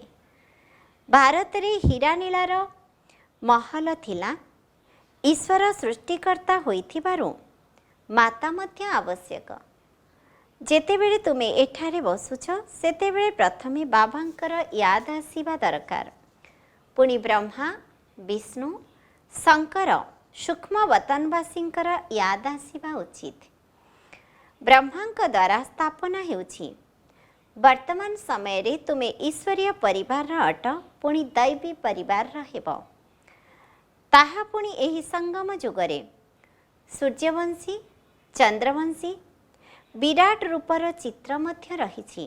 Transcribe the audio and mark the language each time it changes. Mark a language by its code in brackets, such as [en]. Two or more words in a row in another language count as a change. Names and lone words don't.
[or] ଭାରତ ରେ ହୀରା ନୀଳାର ମହଲ ଥିଲା। ଈଶ୍ୱର ସୃଷ୍ଟିକର୍ତ୍ତା ହୋଇଥିବାରୁ ମାତା ମଧ୍ୟ ଆବଶ୍ୟକ। ଯେତେବେଳେ ତୁମେ ଏଠାରେ ବସୁଛ ସେତେବେଳେ ପ୍ରଥମେ ବାବାଙ୍କର ଯାଦ ଆସିବା ଦରକାର। ପୁଣି ବ୍ରହ୍ମା ବିଷ୍ଣୁ ଶଙ୍କର ସୂକ୍ଷ୍ମ ବତନବାସୀଙ୍କର ଯାଦ ଆସିବା ଉଚିତ। ବ୍ରହ୍ମାଙ୍କ ଦ୍ୱାରା ସ୍ଥାପନା ହେଉଛି। ବର୍ତ୍ତମାନ ସମୟ ରେ ତୁମେ ଈଶ୍ୱରୀୟ ପରିବାର ଅଟ ପୁଣି ଦୈବୀ ପରିବାର ହେବ। ତାହା ପୁଣି ଏହି ସଙ୍ଗମ ଯୁଗରେ ସୂର୍ଯ୍ୟବଂଶୀ ଚନ୍ଦ୍ରବଂଶୀ ବିରାଟ ରୂପର ଚିତ୍ର ମଧ୍ୟ ରହିଛି।